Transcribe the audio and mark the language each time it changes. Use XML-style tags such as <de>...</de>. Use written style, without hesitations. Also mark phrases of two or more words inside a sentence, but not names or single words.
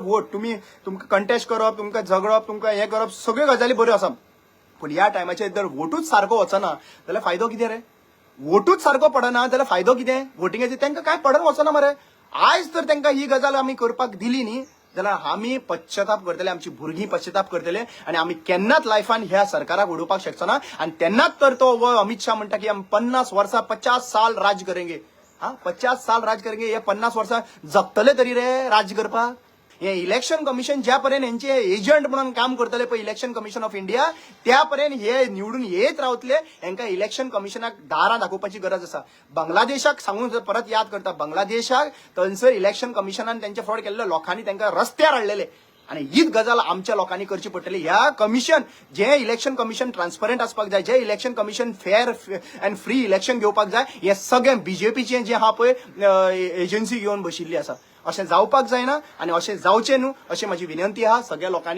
<kok>वोट तुमकां कंटेस्ट करप तुमकां झगडप तुमकां हें करप सगळ्यो गजाली बऱ्यो आसा पूण ह्या टायमाचेर जर वोटूच सारको वचना जाल्यार फायदो कितें रे वोटूच सारको पडना जाल्यार फायदो कितें वोटिंगेचेर तांकां काय पडन वचना मरे आयज तर तांकां ही गजाल आमी करपाक दिली न्ही जाल्यार आमी पश्चाताप करतले आमची भुरगीं पश्चाताप करतले आनी आमी केन्नाच लायफान ह्या सरकाराक उडोवपाक शकचो ना आनी तेन्नाच तर तो अमित शाह म्हणटा की आमी 50 वर्सां 50</kok> <hi>साल राज करेंगे</hi> <kok>50</kok> <hi>साल राज करेंगे</hi> <kok>हे 50 वर्सां जगतले तरी रे राज करपाक हे</kok> <en>election commission</en> <kok>ज्या पर्यंत यांचे एजंट म्हणून काम करतले पळय</kok> <en>election commission of</en> <kok>इंडिया त्या पर्यंत हे निवडून येत रावतले हांकां इलेक्शन कमिशनाक दारां दाखोवपाची गरज आसा बांगलादेशाक सांगून परत याद करता बांगलादेशाक थंयसर इलेक्शन कमिशनान त्यांचे फ्रॉड केल्ले लोकांनी तांकां रस्त्यार हाडलेले आणि हीच गजाल आमच्या लोकांनी करची पडटली ह्या कमिशन जे</kok> <en>election commission transparent</en> <kok>आसपाक जाय जे</kok> <en>election commission fair and free election</en> <kok>घेवपाक जाय हे सगळे बीजेपीचे जे आहा पळय एजन्सी घेवन बशिल्ली आसा अशें जावपाक जायना आनी अशें जावचें न्हू अशी माझी विनंती आहा सगळ्या लोकांनी.</kok>